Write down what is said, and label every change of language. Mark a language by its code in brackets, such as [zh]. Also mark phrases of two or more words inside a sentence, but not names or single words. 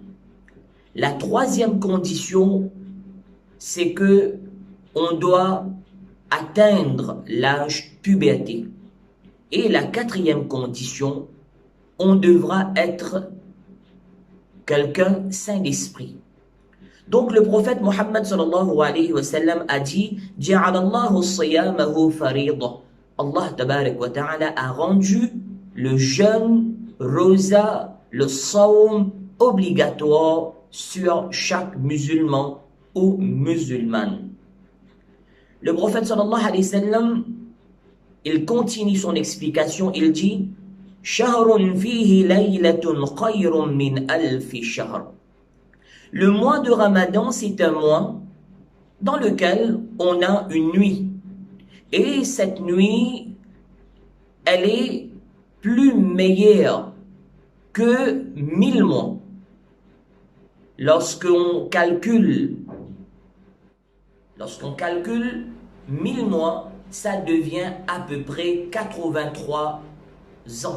[fr] La troisième condition, c'est que on doit atteindre l'âge puberté. Et la quatrième condition, on devra être quelqu'un saint d'esprit. Donc le prophète Mohammed [ar] صلى الله عليه وسلم [fr] a dit: [ar] جعل الله صيامه فريضة. الله تبارك وتعالى [fr] a rendu le jeûne, rosa, le saum obligatoire sur chaque musulman ou musulmane. Le prophète [ar] صلى الله عليه وسلم, [fr] il continue son explication, il dit: [ar] شهر فيه ليلة خير من ألف شهر. [fr] Le mois de Ramadan, c'est un mois dans lequel on a une nuit. Et cette nuit, elle est plus meilleure que 1000 mois. Lorsqu'on calcule 1000 mois, ça devient à peu près 83 ans.